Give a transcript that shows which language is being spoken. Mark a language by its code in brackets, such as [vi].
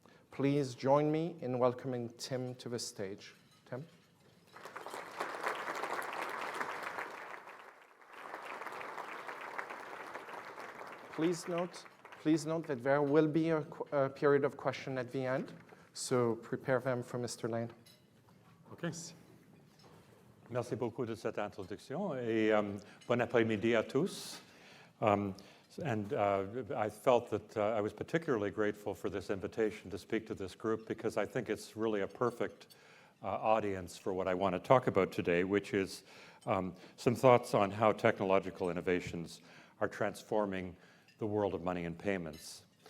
[en] Please join me in welcoming Tim to the stage. Tim? Please note that there will be a period of question at the end, so prepare them for Mr. Lane. OK. [fr] Merci beaucoup de cette introduction et bon après-midi à tous. [en] I felt that I was particularly grateful for this invitation to speak to this group because I think it's really a perfect audience for what I want to talk about today, which is some thoughts on how technological innovations are transforming the world of money and payments.